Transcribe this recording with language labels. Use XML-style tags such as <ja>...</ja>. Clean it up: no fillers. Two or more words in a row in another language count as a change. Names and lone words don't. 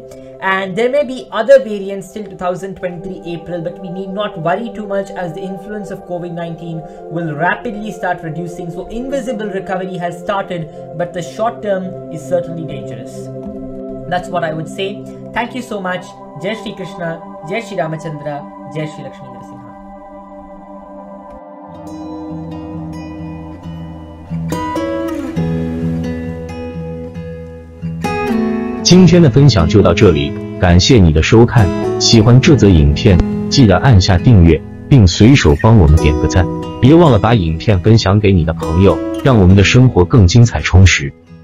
<en>And there may be other variants till 2023 April, but we need not worry too much, as the influence of COVID-19 will rapidly start reducing. So invisible recovery has started, but the short term is certainly dangerous. That's what I would say. Thank you so much.</en> <hi>जय श्री कृष्ण, जय श्री रामचंद्र, जय श्री लक्ष्मी नरसिंह.</hi> <zh>今天的分享就到这里，感谢你的收看。喜欢这则影片，记得按下订阅，并随手帮我们点个赞。别忘了把影片分享给你的朋友，让我们的生活更精彩充实。</zh>